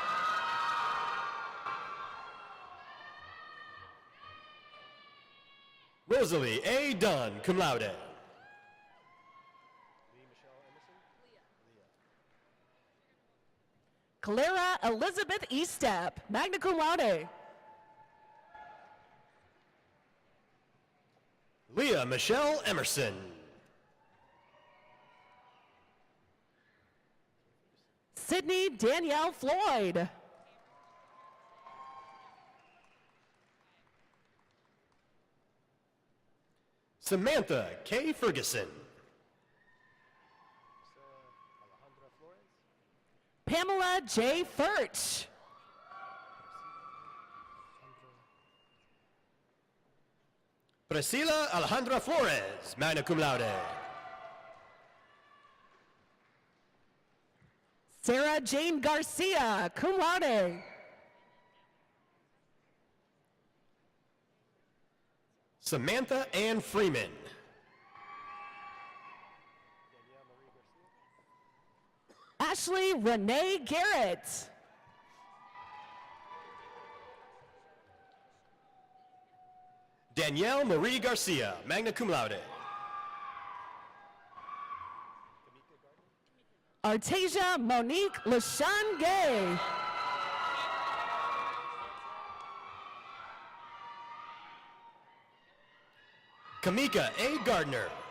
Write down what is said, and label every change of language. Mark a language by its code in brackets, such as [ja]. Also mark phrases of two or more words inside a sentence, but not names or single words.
[en] Rosalie A. Dunn, [la] cum laude. [en] Clara Elizabeth Estep, [la] magna cum laude. [en] Leah Michelle Emerson. Sydney Danielle Floyd. Samantha K. Ferguson. Pamela J. Furch. Priscilla Alejandra Flores, [la] magna cum laude. [en] Sarah Jane Garcia, [la] cum laude. [en] Samantha Ann Freeman. Ashley Renee Garrett. Danielle Marie Garcia, [la] magna cum laude. [en] Artasia Monique LaShawn Gay. Kamika A. Gardner.